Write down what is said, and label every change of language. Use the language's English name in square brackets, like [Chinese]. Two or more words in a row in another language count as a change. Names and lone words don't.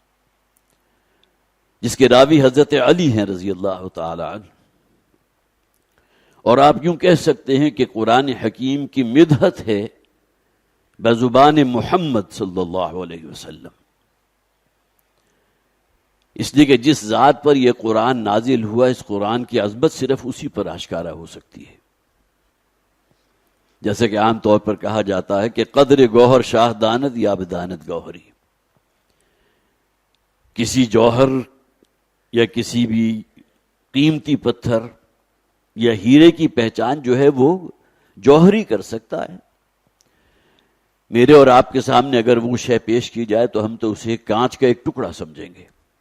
[Urdu] جس کے راوی حضرت علی ہیں [Arabic] رضی اللہ تعالی عنہ، [Urdu] اور آپ یوں کہہ سکتے ہیں کہ قرآن حکیم کی مدحت ہے بزبان محمد [Arabic] صلی اللہ علیہ وسلم، [Urdu] اس لیے کہ جس ذات پر یہ قرآن نازل ہوا، اس قرآن کی عظمت صرف اسی پر آشکارا ہو سکتی ہے۔ جیسے کہ عام طور پر کہا جاتا ہے کہ [Persian] قدر گوہر شاہ داند یا بداند گوہری، [Urdu] کسی جوہر یا کسی بھی قیمتی پتھر یا ہیرے کی پہچان جو ہے وہ جوہری کر سکتا ہے۔ میرے اور آپ کے سامنے اگر وہ شے پیش کی جائے تو ہم تو اسے کانچ کا ایک ٹکڑا سمجھیں گے۔